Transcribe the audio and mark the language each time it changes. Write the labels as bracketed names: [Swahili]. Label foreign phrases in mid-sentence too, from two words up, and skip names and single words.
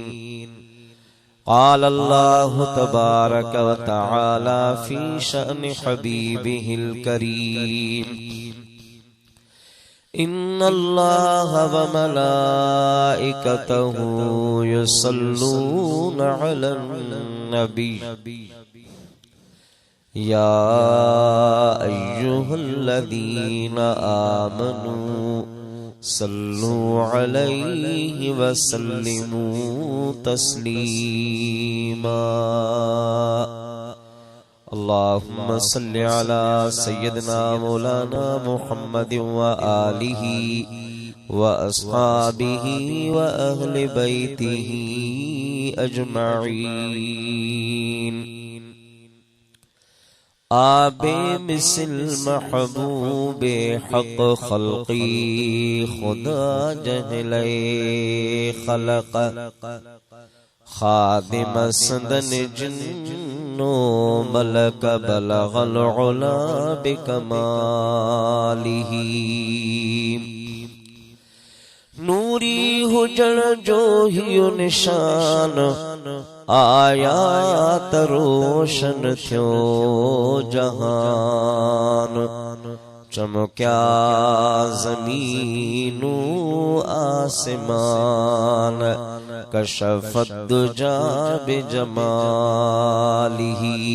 [Arabic] قال الله تبارك وتعالى في شأن حبيبه الكريم إن الله وملائكته يصلون على النبي يا أيها الذين آمنوا صلوا عليه وسلموا تسليما. اللهم صل على سيدنا مولانا محمد وآله وأصحابه وأهل بيته أجمعين. [Sindhi] आबे मिसल महबूबे हक खल्की खुदा जहले खलक खादिम सदन जिन्नो मलक [Arabic] بلغ العلى بكماله. [Sindhi] नूरी हुजण जो ही निशान आयात रोशन थियो जहान चमक्या ज़मीनु आसमान [Arabic] كشف الدجى بجماله.